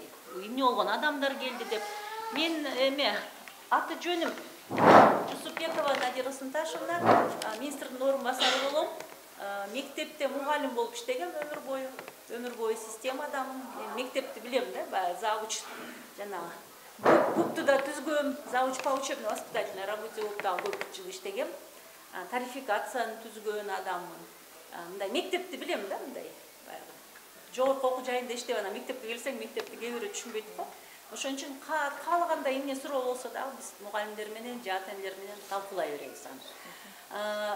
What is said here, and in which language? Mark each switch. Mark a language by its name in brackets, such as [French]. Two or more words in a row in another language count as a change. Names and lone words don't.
[Kyrgyz] Эмне болгон адамдар келди деп. Мен аты жөнүм Жусупбекова Надира Сынташевна, министрдин орун басары болом. Мектепте мугалим болуп иштегем өмүр бою системадамын. Мектепти билем да, баягы завуч жанагы клубду да түзгөм, [Russian] завуч по учебно-воспитательной работе [Kyrgyz] болуп дагы көп жыл иштегем. Тарификацияны түзгөн адаммын. Мындай мектепти билем да, мындай. Жогорку окуу жайында иштеп, анан мектепке келсең, мектепти кээ бирөө түшүнбөйт го. Ошон үчүн каалагандай эмне суроо болсо дагы биз мугалимдер менен, ата-энелер менен талкуулай беребиз аны.